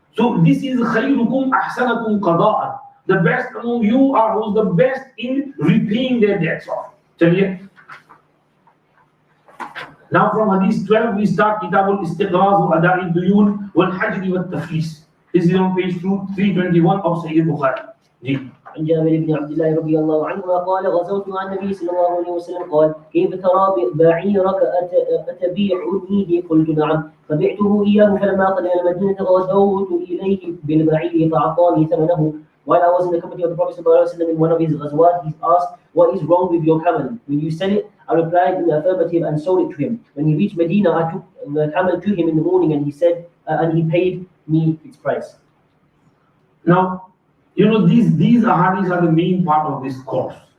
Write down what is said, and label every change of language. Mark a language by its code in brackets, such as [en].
[en] So this is [ar] khayrukum ahsanakum qada'an. [en] The best among you are who's the best in repaying their debts off. [hi] Chaliye. [en] Now from Hadith 12 we start Kitab al-Istiqraz wa Ada'i Duyun wal Hajri wa Taflis. This is on page 321 of Shaheeh Bukhari. [hi] Ji. [ar] عن جابر بن عبد الله رضي الله عنهما قال غزوت مع النبي صلى الله عليه وسلم قال كيف ترى بعيرك أتبيعني قلت نعم فبعته إياه فلما قدم المدينة غدوت إليه بالبعير فأعطاني ثمنه. [en] While I was in the company of the Prophet ﷺ in one of his ghazwat, he asked, "What is wrong with your camel? Will you sell it?" I replied in the affirmative and sold it to him. When he reached Medina, I took the camel to him in the morning, and he said, and he paid me its price. Now, you know, these ahadith are the main part of this course.